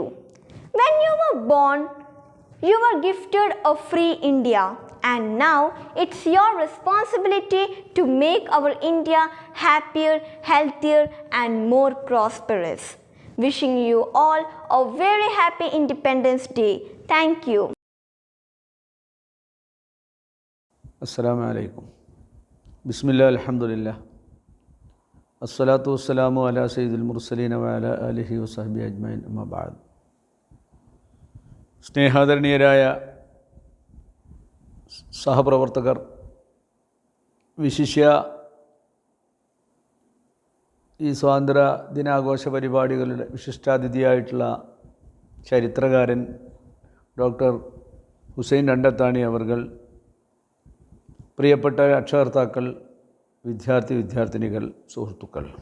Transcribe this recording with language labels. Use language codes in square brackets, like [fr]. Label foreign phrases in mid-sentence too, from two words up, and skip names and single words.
[en] When you were born, you were gifted a free India, and now it's your responsibility to make our India happier, healthier, and more prosperous. Wishing you all a very happy Independence Day. Thank you. [ar] السلام عليكم. بسم الله، الحمد لله. الصلاة والسلام على سيد المرسلين وعلى آله وصحبه أجمعين، أما بعد. [ml] സ്നേഹാദരണീയരായ സഹപ്രവർത്തകർ, വിശിഷ്യ ഈ സ്വാതന്ത്ര്യ ദിനാഘോഷ പരിപാടികളുടെ വിശിഷ്ടാതിഥിയായിട്ടുള്ള ചരിത്രകാരൻ ഡോക്ടർ ഹുസൈൻ രണ്ടത്താണി അവർകൾ, പ്രിയപ്പെട്ട രക്ഷകർത്താക്കൾ, വിദ്യാർത്ഥിനികൾ, സുഹൃത്തുക്കൾ,